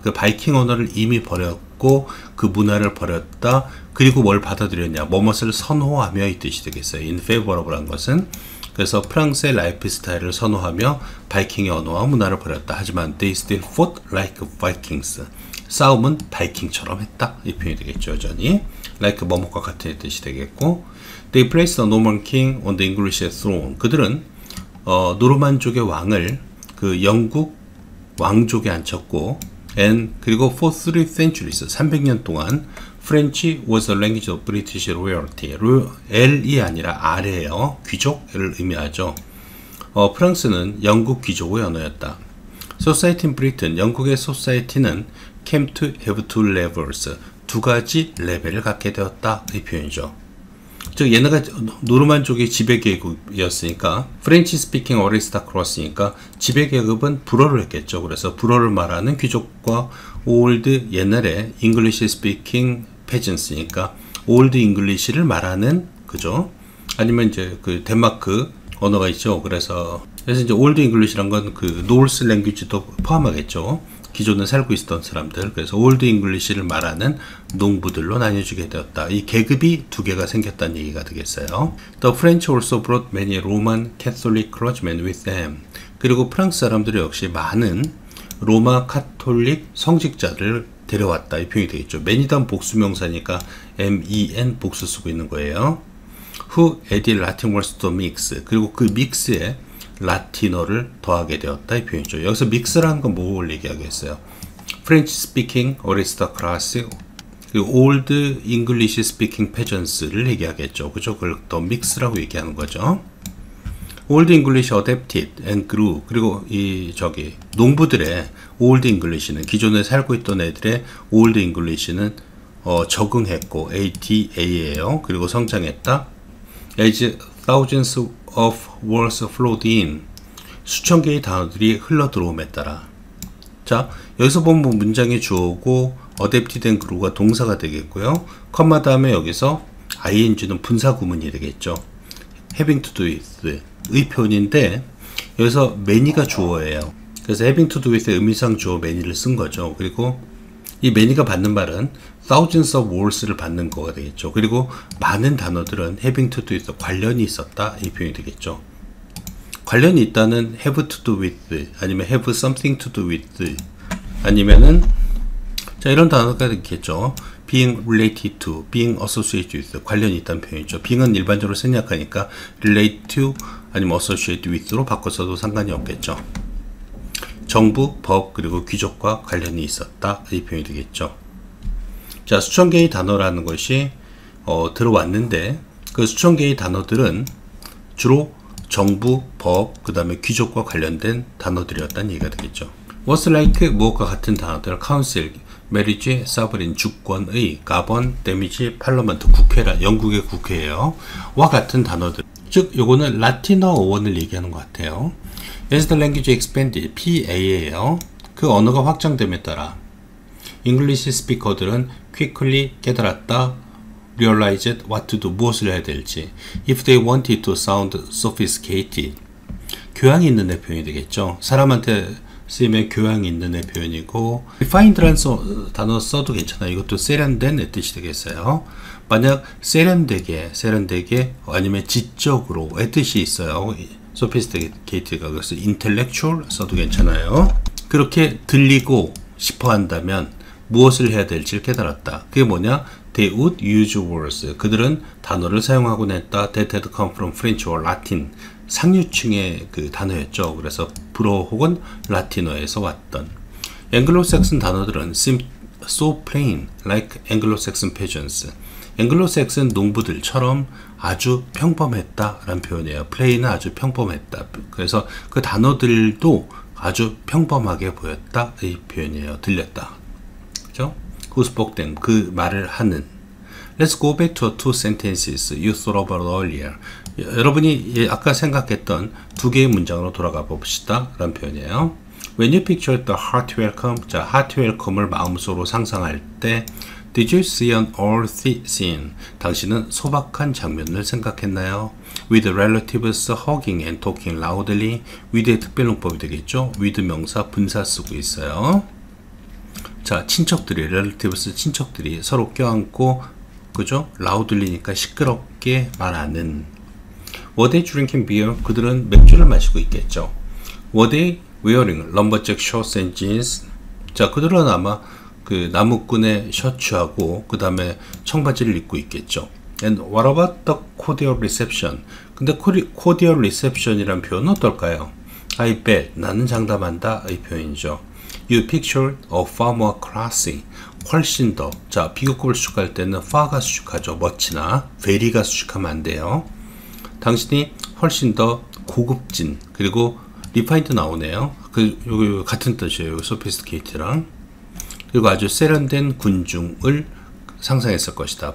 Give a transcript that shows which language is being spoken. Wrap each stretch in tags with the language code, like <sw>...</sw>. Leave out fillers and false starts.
<ko>그 바이킹 언어를 이미 버렸고 그 문화를 버렸다. 그리고 뭘 받아들였냐? 뭐뭇을 선호하며 이 뜻이 되겠어요.</ko> <en>In favor of란</en> <ko>것은, 그래서 프랑스의 라이프 스타일을 선호하며 바이킹의 언어와 문화를 버렸다. 하지만</ko> <en>they still fought like Vikings.</en> <ko>싸움은 바이킹처럼 했다. 이 표현이 되겠죠. 여전히</ko> <en>like</en> <ko>뭐뭇과 같은 뜻이 되겠고,</ko> <en>they placed the Norman king on the English throne.</en> <ko>그들은 노르만족의 왕을 그 영국 왕족에 앉혔고,</ko> <en>and</en> <ko>그리고</ko> <en>for 3 centuries,</en> <ko>300년 동안</ko> <en>French was the language of British royalty.</en> <ko>L이 아니라 R예요. 귀족을 의미하죠. 프랑스는 영국 귀족의 언어였다.</ko> <en>Society in Britain,</en> <ko>영국의</ko> <en>society는 came to have two levels,</en> <ko>두 가지 레벨을 갖게 되었다. 이 표현이죠. 즉 얘네가 노르만족의 지배계급이었으니까</ko> <en>French speaking aristocracy니까</en> <ko>지배계급은 불어를 했겠죠. 그래서 불어를 말하는 귀족과 old 옛날에</ko> <en>English speaking peasants니까 old English를</en> <ko>말하는, 그죠? 아니면 이제 그 덴마크 언어가 있죠. 그래서 이제 old English란 건 그 노르스 랭귀지도 포함하겠죠. 기존에 살고 있었던 사람들, 그래서 올드 잉글리시를 말하는 농부들로 나뉘어지게 되었다. 이 계급이 두 개가 생겼다는 얘기가 되겠어요.</ko> <en>The French also brought many Roman Catholic clergymen with them.</en> <ko>그리고 프랑스 사람들이 역시 많은 로마 카톨릭 성직자를 데려왔다. 이 표현이 되겠죠. many단 복수명사니까 men 복수 쓰고 있는 거예요.</ko> <en>Who added Latin words to the mix.</en> <ko>그리고 그 믹스에 라틴어를 더하게 되었다. 이 표현이죠. 여기서 믹스라는 건 뭘 얘기하겠어요?</ko> <en>French speaking aristocracy,</en> <ko>그리고</ko> <en>old English speaking peasants</en> <ko>를 얘기하겠죠. 그죠? 그걸 더 믹스라고 얘기하는 거죠.</ko> <en>Old English adapted and grew.</en> <ko>그리고 농부들의 Old English는, 기존에 살고 있던 애들의 Old English는 적응했고, ATA예요. 그리고 성장했다.</ko> <en>As thousands of words flowed in.</en> <ko>수천 개의 단어들이 흘러 들어옴에 따라. 자, 여기서 보면 문장의 주어고</ko> <en>adapted and grew가</en> <ko>동사가 되겠고요. 컴마 다음에 여기서 ing는 분사 구문이 되겠죠.</ko> <en>having to do with</en> <ko>의 표현인데 여기서 many가 주어예요. 그래서</ko> <en>having to do with의</en> <ko>의미상 주어 many를 쓴 거죠. 그리고 이 many가 받는 말은</ko> <en>thousands of words를</en> <ko>받는 거가 되겠죠. 그리고 많은 단어들은</ko> <en>having to do with</en> <ko>관련이 있었다. 이 표현이 되겠죠. 관련이 있다는</ko> <en>have to do with,</en> <ko>아니면</ko> <en>have something to do with,</en> <ko>아니면은 자, 이런 단어가 있겠죠.</ko> <en>being related to, being associated with,</en> <ko>관련이 있다는 표현이죠. being은 일반적으로 생략하니까</ko> <en>relate to</en> <ko>아니면</ko> <en>associated with로</en> <ko>바꿔서도 상관이 없겠죠. 정부, 법, 그리고 귀족과 관련이 있었다. 이 표현이 되겠죠. 자, 수천 개의 단어라는 것이 들어왔는데 그 수천 개의 단어들은 주로 정부, 법, 그 다음에 귀족과 관련된 단어들이었다는 얘기가 되겠죠. was like, 무엇과 같은 단어들,</ko> <en>council, marriage, sovereign,</en> <ko>주권의,</ko> <en>govern, damage, parliament,</en> <ko>국회라, 영국의 국회예요. 와 같은 단어들. 즉, 요거는 라틴어 어원을 얘기하는 것 같아요.</ko> <en>As the language expanded,</en> <ko>PA예요. 그 언어가 확장됨에 따라 English 스피커들은</ko> <en>quickly</en> <ko>깨달았다.</ko> <en>realized what to do,</en> <ko>무엇을 해야 될지.</ko> <en>if they wanted to sound sophisticated,</en> <ko>교양이 있는 애 표현이 되겠죠. 사람한테 쓰이면 교양이 있는 애 표현이고, refined라는 단어 써도 괜찮아요. 이것도 세련된 뜻이 되겠어요. 만약 세련되게 아니면 지적으로의 뜻이 있어요. sophisticated가 그래서 intellectual 써도 괜찮아요. 그렇게 들리고 싶어 한다면 무엇을 해야 될지를 깨달았다. 그게 뭐냐?</ko> <en>They would use words.</en> <ko>그들은 단어를 사용하곤 했다.</ko> <en>That had come from French or Latin.</en> <ko>상류층의 그 단어였죠. 그래서 불어 혹은 라틴어에서 왔던. 앵글로색슨 단어들은</ko> <en>seem so plain, like Anglo-Saxon peasants.</en> <ko>앵글로색슨 농부들처럼 아주 평범했다라는 표현이에요. plain은 아주 평범했다. 그래서 그 단어들도 아주 평범하게 보였다. 이 표현이에요. 들렸다. 그죠?</ko> <en>Who spoke them,</en> <ko>그 말을 하는.</ko> <en>Let's go back to two sentences you thought about earlier.</en> <ko>여러분이 아까 생각했던 두 개의 문장으로 돌아가 봅시다. 라는 표현이에요.</ko> <en>When you picture the heart welcome,</en> <ko>자,</ko> <en>heart welcome</en> <ko>을 마음속으로 상상할 때</ko> <en>Did you see an earthy scene?</en> <ko>당신은 소박한 장면을 생각했나요?</ko> <en>With relatives hugging and talking loudly.</en> <ko>with의 특별용법이 되겠죠? with 명사 분사 쓰고 있어요. 자, 친척들이, relatives 친척들이 서로 껴안고, 그죠? loudly니까 시끄럽게 말하는.</ko> <en>Were they drinking beer?</en> <ko>그들은 맥주를 마시고 있겠죠.</ko> <en>Were they wearing lumberjack shorts and jeans?</en> <ko>자, 그들은 아마 그 나무꾼의 셔츠하고 그 다음에 청바지를 입고 있겠죠.</ko> <en>And what about the cordial reception?</en> <ko>근데</ko> <en>cordial reception이란</en> <ko>표현은 어떨까요?</ko> <en>I bet,</en> <ko>나는 장담한다 이 표현이죠.</ko> <en>You pictured a far more classy,</en> <ko>훨씬 더. 자, 비교급을 수식할 때는 far가 수식하죠. much나 very가 수식하면 안 돼요. 당신이 훨씬 더 고급진, 그리고 refined 나오네요. 요 같은 뜻이에요. sophisticated랑. 그리고 아주 세련된 군중을 상상했을 것이다.</ko>